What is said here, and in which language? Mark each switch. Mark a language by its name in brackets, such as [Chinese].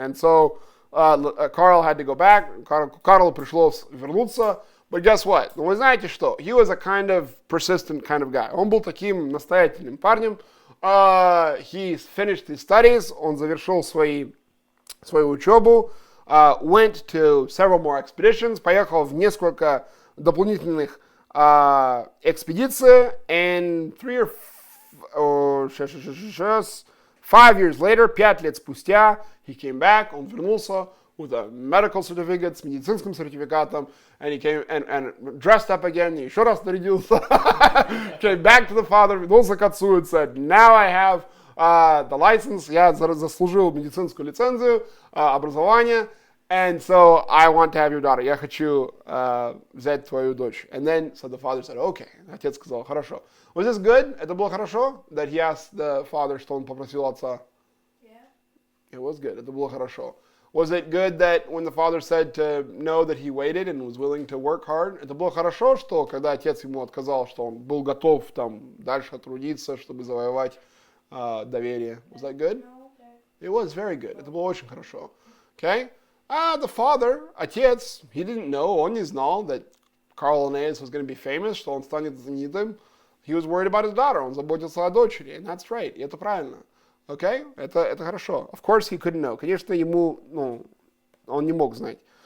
[English] And so Carl had to go back. [Russian] Карлу пришлось вернуться. [English] But guess what? [Russian] Ну, вы знаете что? [English] He was a kind of persistent kind of guy. [Russian] Он был таким настоятельным парнем. [English] He finished his studies. [Russian] Он завершил свою учебу. [English] Went to several more expeditions. [Russian] Поехал в несколько дополнительных экспедиций. [English] And 5 years later, [Russian] 5 лет спустя, [English] he came back. [Russian] Он вернулся [English] with a medical certificate, [Russian] с медицинским сертификатом, [English] and he came and dressed up again, [Russian] и еще раз нарядился, [English] came back to the father, [Russian] вернулся к отцу [English] and said, now I have the license, [Russian] я заслужил медицинскую лицензию, образование, [English] and so I want to have your daughter, [Russian] я хочу взять твою дочь. [English] And then, so the father said, okay, [Russian] отец сказал, хорошо. [English] Was this good? [Russian] Это было хорошо? [English] That he asked the father, [Russian] что он попросил отца? [English] Yeah. It was good, [Russian] это было хорошо. [English] Was it good that when the father said to no, that he waited and was willing to work hard? [Russian] Это было хорошо, что когда отец ему отказал, что он был готов там дальше трудиться, чтобы завоевать доверие. [English] Was that good? No, okay. It was very good. [Russian] Это было очень хорошо. [English] Okay? The father, [Russian] отец, [English] he didn't know, [Russian] он не знал [English] that Carl Linnaeus was going to be famous, [Russian] что он станет знаменитым. [English] He was worried about his daughter. [Russian] Он заботился о дочери. [English] And that's right. [Russian] И это правильно. Okay? Это хорошо. [English] Of course he couldn't know. [Russian] Конечно, ему, он не мог знать.